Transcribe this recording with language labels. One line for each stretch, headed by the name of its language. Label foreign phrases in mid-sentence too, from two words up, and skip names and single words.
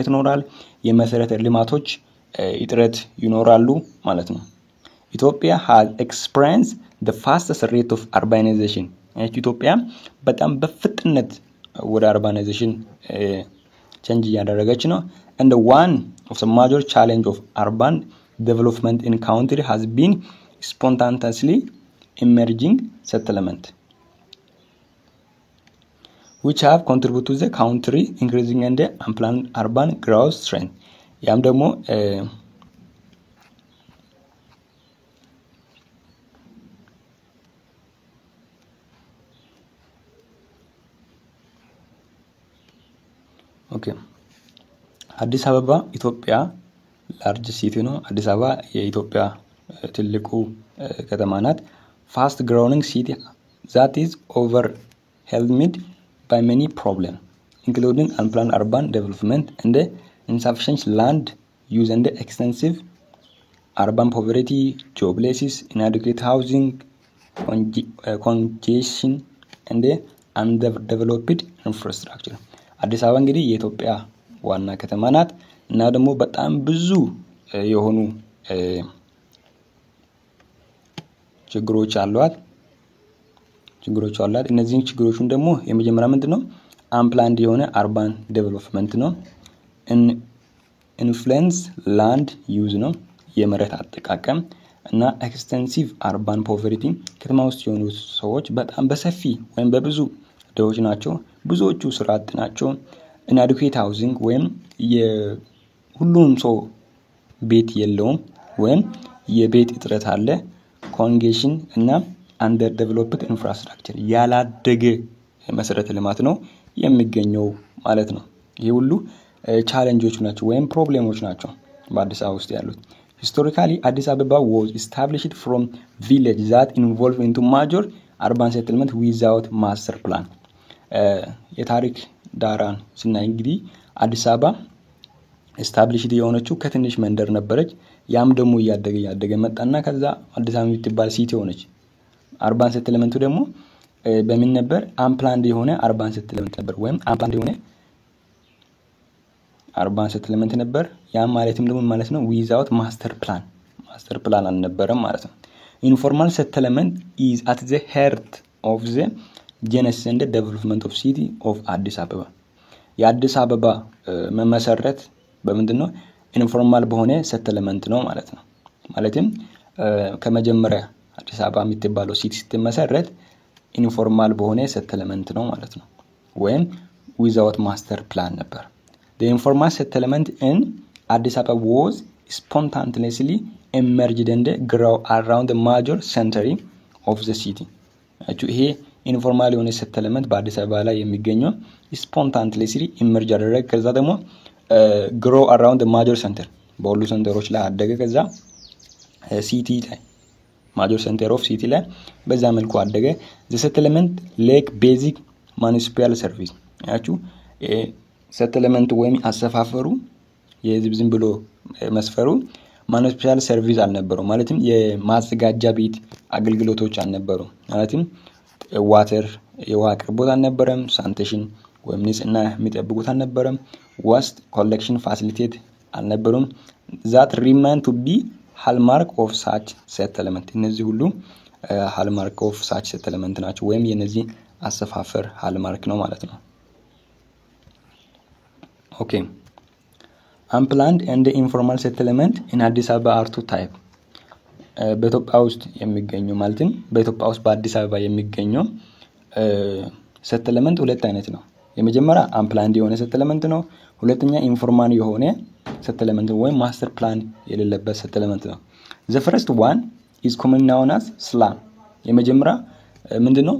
Amharic: ይኖራል፣ የመሰረተ ልማቶች እጥረት ይኖራሉ ማለት ነው።
English: ኢትዮጵያ has experienced the fastest rate of urbanization።
Amharic: ኢትዮጵያ በጣም በፍጥነት ወደ አርባናይዜሽን ቼንጅ እያደረገች ነው።
English: and one of the major challenge of urban development in country has been spontaneously emerging settlement which have contributed to the country increasing and unplanned urban growth trend።
Amharic: ያም ደግሞ ኦኬ አዲስ አበባ ኢትዮጵያ
English: large city
Amharic: ነው። አዲስ አበባ የኢትዮጵያ ትልቁ ከተማ ናት። ፋስት
English: growing city that is overwhelmed by many problems including unplanned urban development and insufficient land use and extensive urban poverty, joblessness, inadequate housing, congestion and underdeveloped infrastructure።
Amharic: አዲስ አበባ እንግዲህ የኢትዮጵያ ዋና ከተማ ናት እና ደግሞ በጣም ብዙ የሆኑ ችግሮች አሏት። እነዚህን ችግሮችን ደግሞ የመጀመሪያ ምንድነው አንፕላንድ የሆነ
English: urban development
Amharic: ነው።
English: influence land use
Amharic: ነው የመሬት አጠቃቀም እና
English: extensive urban poverty
Amharic: ከተማ ውስጥ የሆኑ ሰዎች በጣም በሰፊ ወይም በብዙ ደዎች ናቸው። ብዙዎቹ ስራ አጥ ናቸው።
English: inadequate housing
Amharic: ወይም የሁሉም ሰው ቤት የለውም ወይም የቤት እጥረት አለ። congestion እና
English: underdeveloped infrastructure
Amharic: ያላደገ መሰረተ ልማት ነው የሚገኘው ማለት ነው። ይሄ ሁሉ ቻሌንጆች ናቸው ወይም ፕሮብሌሞች ናቸው በአዲስ አበባ ውስጥ ያሉት።
English: historically አዲስ አበባ was established from village that involved into major urban settlement without master plan።
Amharic: የታሪክ ዳራን ስናይ እንግዲህ አዲስ አበባ established የሆነችው ከትንሽ መንደር ነበረች። ያም ደግሞ ያደገ መጣና ከዛ አዲስ አበባ የምትባል ሲቲ ሆነች።
English: urban settlement
Amharic: ደግሞ በምን ነበር? አንፕላንድ የሆነ
English: urban settlement
Amharic: ነበር ወይም አንፕላንድ የሆነ
English: urban settlement
Amharic: ነበር። ያም ማለትም ደግሞ ማለት ነው
English: without master plan
Amharic: አልነበረም ማለት ነው።
English: informal settlement is at the heart of the genesis and development of city of አዲስ አበባ።
Amharic: የአዲስ አበባ መመሰረት በምንድነው? ኢንፎርማል በሆነ ሴትልመንት ነው ማለት ነው። ማለትም ከመጀመሪያ አዲስ አበባ የምትባለው ሲቲ ስትመሰረት ኢንፎርማል በሆነ ሴትልመንት ነው ማለት ነው ወይም
English: without master plan ነበር። The informal settlement in Addis Ababa was spontaneously emerged and grew around the major center of the city።
Amharic: ይሄ ኢንፎርማል የሆነ ሴትልመንት በአዲስ አበባ ላይ የሚገኘው
English: spontaneously emerge
Amharic: አደረገ። ከዛ ደግሞ
English: grow around the major center
Amharic: በሁሉ ሴንተሮች ላይ አደገ። ከዛ ሲቲ ላይ
English: major center of city
Amharic: ላይ በዛ መልኩ አደገ።
English: the settlement lack basic municipal service።
Amharic: ሴትልመንት ወይም አሰፋፈሩ የህዝብ ዝም ብሎ መስፈሩ
English: municipal service
Amharic: አልነበረው። ማለትም የማዘጋጃ ቤት አገልግሎቶች አልነበሩ። ማለትም ዋተር የውሃ አቅርቦት አልነበረም። ሳኒቴሽን ወይም ንጽህና የሚጠብቁት አልነበረም።
English: waste collection facilitate
Amharic: አልነበሩም።
English: that remain to be hallmark of such settlement።
Amharic: እነዚህ ሁሉ
English: hallmark of such settlement
Amharic: ናቸው ወይም የነዚህ አሰፋፈር hallmark ነው ማለት ነው። Okay.
English: Unplanned and informal settlement in Addis Ababa are two type።
Amharic: በኢትዮጵያ ውስጥ የሚገኙ ማለትም በኢትዮጵያ ውስጥ በአዲስ አበባ የሚገኙ settlement ሁለት አይነት ነው። የመጀመሪያ unplanned የሆነ settlement ነው። ሁለተኛ informal የሆነ settlement ወይም
English: master plan
Amharic: የሌለበት settlement ነው።
English: The first one is commonly known as slum።
Amharic: የመጀመሪያ ምንድነው?